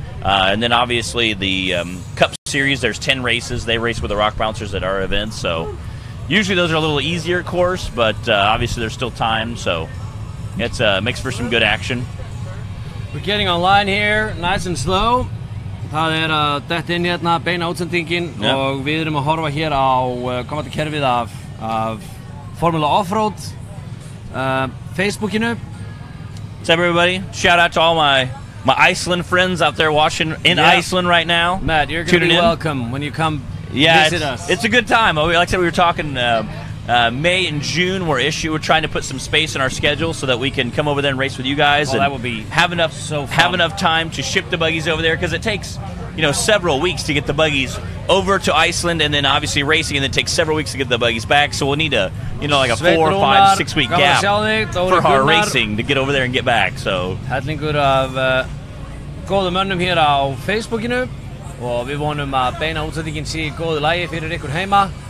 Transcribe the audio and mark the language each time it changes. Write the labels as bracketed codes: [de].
[en] And then obviously the Cup Series, there's 10 races. They race with the rock bouncers at our events. So usually those are a little easier course, but obviously they're still timed. So it makes for some good action. We're getting online here, nice and slow. [is] Það að detta inn hérna beina útsendingin og við erum að horfa hér á komandi kerfið af Formula Offroad Facebookinu. [en] What's up, everybody? Shout out to all my Iceland friends out there watching in Iceland right now. Matt, you're going to be welcome when you come visit us. It's a good time. Like I said, we were talking May and June. We're trying to put some space in our schedule so that we can come over there and race with you guys. Oh, and that would be have enough time to ship the buggies over there, because it takes several weeks to get the buggies over to Iceland, and then obviously racing, and then take several weeks to get the buggies back. So we'll need a like a 4, 5, 6 week gap for our racing to get over there and get back. So [is] hellingur af góðum mönnum hér á Facebookinu og við vonum að beina útsendingin sé í góðu lagi fyrir ykkur heima.